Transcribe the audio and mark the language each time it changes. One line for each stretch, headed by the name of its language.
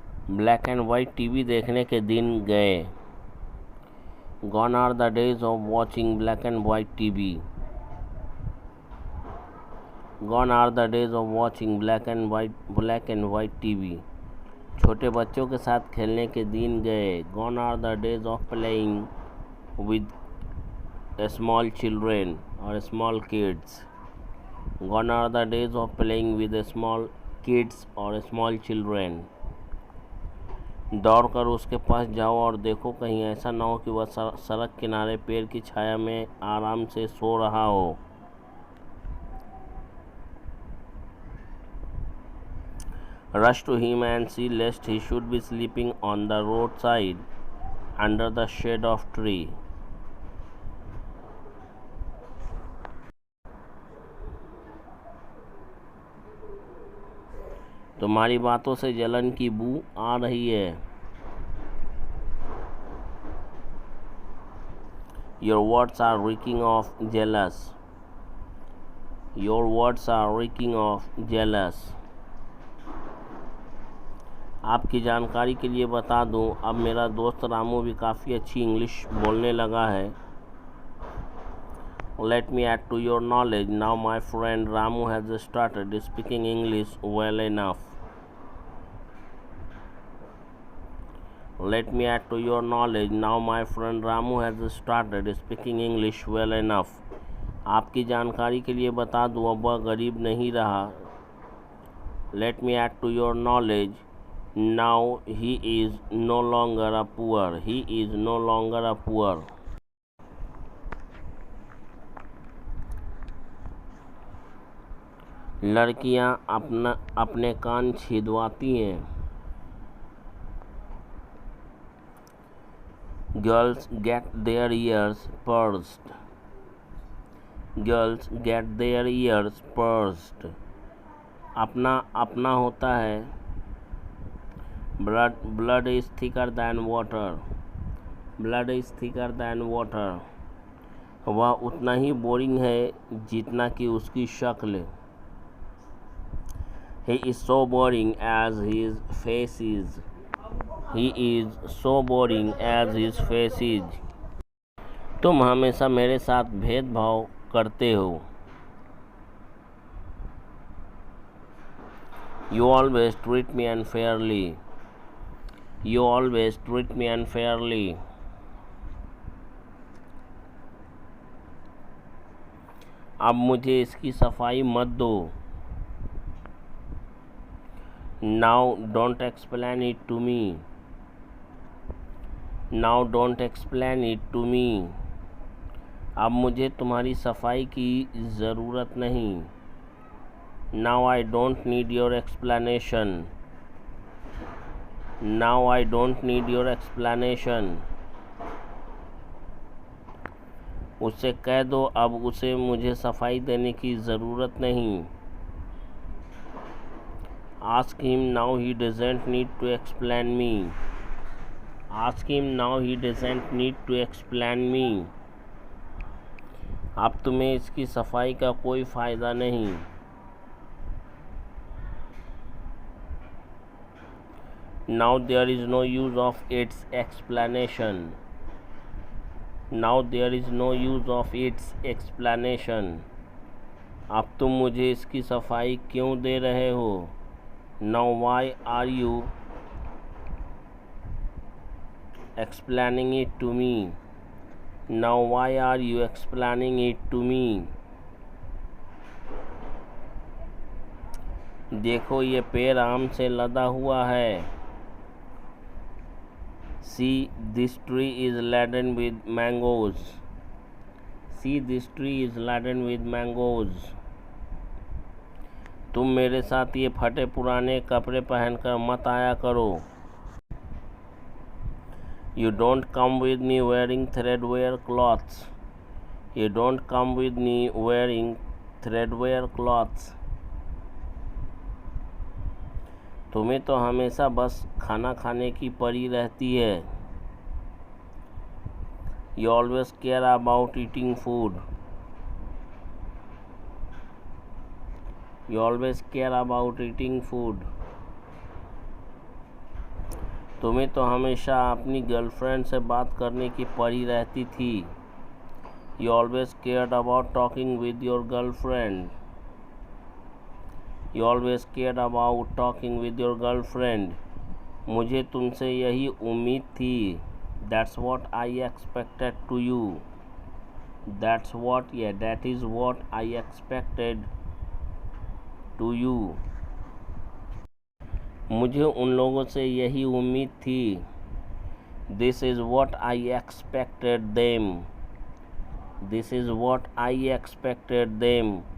Hindi: Black and white TV देखने के दिन गए।
English: Gone are the days of watching black and white TV. Gone are the days of watching black and white TV.
Hindi: छोटे बच्चों के साथ खेलने के दिन गए।
English: Gone are the days of playing with small children or small kids. Gone are the days of playing with small kids or small children.
Hindi: दौड़ कर उसके पास जाओ और देखो, कहीं ऐसा ना हो कि वह सड़क किनारे पेड़ की छाया में आराम से सो रहा हो।
English: Rush to him and see lest he should be sleeping on the roadside under the shade of tree.
Hindi: तुम्हारी बातों से जलन की बू आ रही है।
English: Your words are reeking of jealous. Your words are reeking of jealous.
Hindi: आपकी जानकारी के लिए बता दूं, अब मेरा दोस्त रामू भी काफ़ी अच्छी इंग्लिश बोलने लगा है।
English: Let me add to your knowledge, now my friend Ramu has started speaking English well enough. Let me add to your knowledge, now my friend Ramu has started speaking English well enough.
Hindi: आपकी जानकारी के लिए बता दूं, अब वह गरीब नहीं रहा।
English: Let me add to your knowledge, now he is no longer a poor. He is no longer a poor.
Hindi: लड़कियां अपने कान छिदवाती हैं।
English: Girls get their ears pierced. Girls get their ears pierced.
Hindi: अपना अपना होता है।
English: Blood is thicker than water. Blood is thicker than water.
Hindi: वह उतना ही boring है जितना कि उसकी शक्ल।
English: He is so boring as his face is. He is so boring as his face is.
Hindi: तुम हमेशा मेरे साथ भेदभाव करते हो।
English: You always treat me unfairly. You always treat me unfairly.
Hindi: अब मुझे इसकी सफाई मत दो।
English: Now don't explain it to me. Now don't explain it to me.
Hindi: अब मुझे तुम्हारी सफाई की ज़रूरत नहीं।
English: Now I don't need your explanation. Now I don't need your explanation.
Hindi: उससे कह दो, अब उसे मुझे सफाई देने की ज़रूरत नहीं।
English: Ask him now he doesn't need to explain me. Ask him now he doesn't need to explain me.
Hindi: अब तुम्हें इसकी सफाई का कोई फ़ायदा नहीं।
English: Now there is no use of its explanation. Now there is no use of its explanation.
Hindi: अब तुम मुझे इसकी सफाई क्यों दे रहे हो?
English: Now why are you explaining it to me? Now why are you explaining it to me?
Hindi: देखो, ये पेड़ आम से लदा हुआ है।
English: See, this tree is laden with mangoes. See, this tree is laden with mangoes.
Hindi: तुम मेरे साथ ये फटे पुराने कपड़े पहनकर मत आया करो.
English: You don't come with me wearing threadbare clothes. You don't come with me wearing threadbare clothes.
Hindi: तुम्हें तो हमेशा बस खाना खाने की पड़ी रहती है.
English: You always care about eating food. You always care about eating food.
Hindi: तुम्हें तो हमेशा अपनी गर्लफ्रेंड से बात करने की पड़ी रहती थी.
English: You always cared about talking with your girlfriend. You always cared about talking with your girlfriend.
Hindi: मुझे तुमसे यही उम्मीद थी.
English: That's what I expected to you. That is what I expected to you.
Hindi: मुझे उन लोगों से यही उम्मीद थी.
English: This is what I expected them. This is what I expected them.